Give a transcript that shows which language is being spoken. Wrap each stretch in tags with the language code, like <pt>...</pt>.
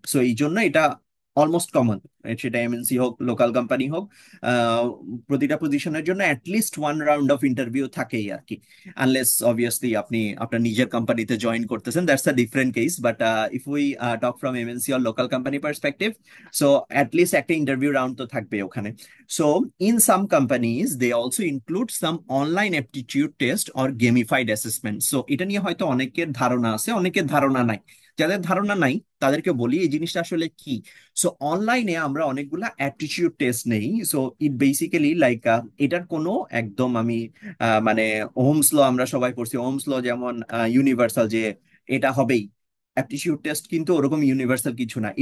<bn>So এই জন্য এটা অলমোস্ট কমন, সেটা এমএনসি হোক লোকাল কোম্পানি হোক, আহ, প্রতিটা পজিশনের জন্য at least one round of interview থাকেই আর কি। আনলেস অবভিয়াসলি আপনি আপনার নিজের কোম্পানিতে জয়েন করতেছেন,</bn> <en>that's a different case, but if we talk from MNC or local company perspective,</en> <bn>so at least একটা ইন্টারভিউ রাউন্ড তো থাকবে ওখানে।</bn> <en>So in some companies, they also include some online aptitude test or gamified assessment.</en> <bn>So এটা নিয়ে হয়তো অনেকের ধারণা আছে, অনেকের ধারণা নাই। যাদের ধারণা নাই তাদেরকে বলি এই জিনিসটা আসলে কি। সো অনলাইনে আমরা অনেকগুলা অ্যাপটিটিউড টেস্ট নেই।</bn> <en>so it basically like,</en> <bn>এটার কোনো একদম আমি মানে ওহমস ল আমরা সবাই পড়ছি, ওহমস ল যেমন ইউনিভার্সাল যে এটা হবেই, অ্যাপটিটিউড টেস্ট কিন্তু ওরকম ইউনিভার্সাল কিছু না।</bn>